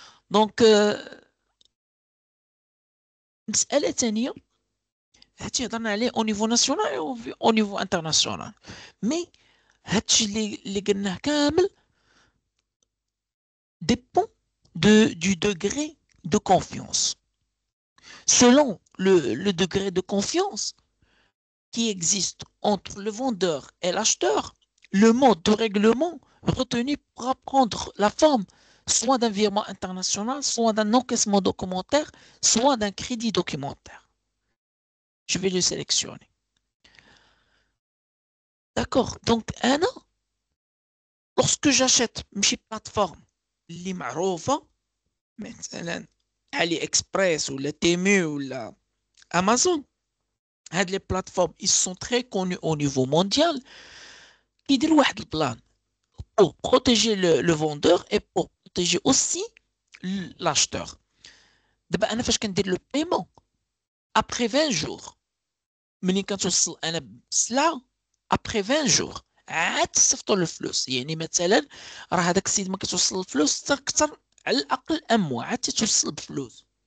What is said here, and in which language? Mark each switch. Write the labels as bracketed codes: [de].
[ar] دونك مساله ثانيه هادشي هضرنا عليه او نيفو ناسيونال او نيفو انترناسيونال مي هادشي اللي قلناه كامل [fr] dépend du degré de confiance. Selon le degré de confiance qui existe entre le vendeur et l'acheteur, le mode de règlement retenu pourra prendre la forme soit d'un virement international, soit d'un encaissement documentaire, soit d'un crédit documentaire. Je vais le sélectionner. D'accord. Donc, lorsque j'achète une plateforme [ar] اللي معروفة مثلا علي اكسبريس ولا تيمو ولا امازون, [fr] هاد les plateformes ils sont très connus au niveau mondial, [ar] يديروا واحد البلان [fr] pour protéger le vendeur et pour protéger aussi l'acheteur. [ar] دابا انا فاش كندير لو بايمون [fr] après 20 jours [ar] ملي كتوصل انا بالسلعه après 20 jours عاد تصيفطوا الفلوس. يعني مثلا راه هذاك السيد ما كتوصل الفلوس اكثر على الاقل mois عاد تتوصل بفلوس.